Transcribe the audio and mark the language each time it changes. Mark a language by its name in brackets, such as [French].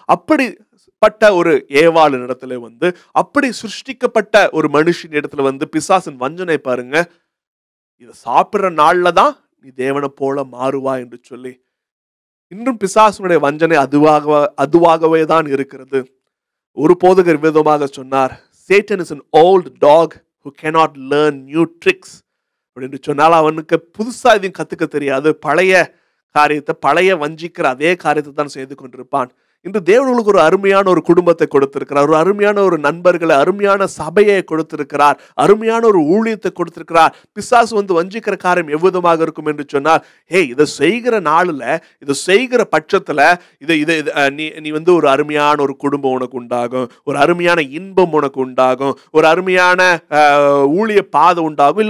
[Tamil] அப்படிப்பட்ட ஒரு ஏவாளின் இடத்துல அப்படி சிருஷ்டிக்கப்பட்ட ஒரு மனுஷன் இடத்துல பிசாசின் வஞ்சனை பாருங்க. இதை சாப்பிடுற நாள்ல தான் நீ தேவனை போல மாறுவா என்று சொல்லி. இன்றும் பிசாசனுடைய வஞ்சனை அதுவாகவே தான் இருக்கிறது. ஒரு போதகர் விதமாக சொன்னார், [English] Satan is an old dog who cannot learn new tricks. [Tamil] அப்படின்னு சொன்னால் அவனுக்கு புதுசா எதையும் கத்துக்க தெரியாது. பழைய காரியத்தை, பழைய வஞ்சிக்கிற அதே காரியத்தை தான் செய்து கொண்டிருப்பான். இன்று தேவனுக்கு ஒரு அருமையான ஒரு குடும்பத்தை கொடுத்திருக்கிறார், ஒரு அருமையான ஒரு நண்பர்களை, அருமையான சபையை கொடுத்திருக்கிறார், அருமையான ஒரு ஊழியத்தை கொடுத்திருக்கிறார். பிசாசு வஞ்சிக்கிற காரியம் எவ்விதமாக இருக்கும் என்று சொன்னால், இதை செய்கிற நாளில், இதை செய்கிற பட்சத்துல நீ ஒரு அருமையான ஒரு குடும்பம் உனக்கு உண்டாகும், ஒரு அருமையான இன்பம் உனக்கு உண்டாகும், ஒரு அருமையான ஊழிய பாதை உண்டாகும்.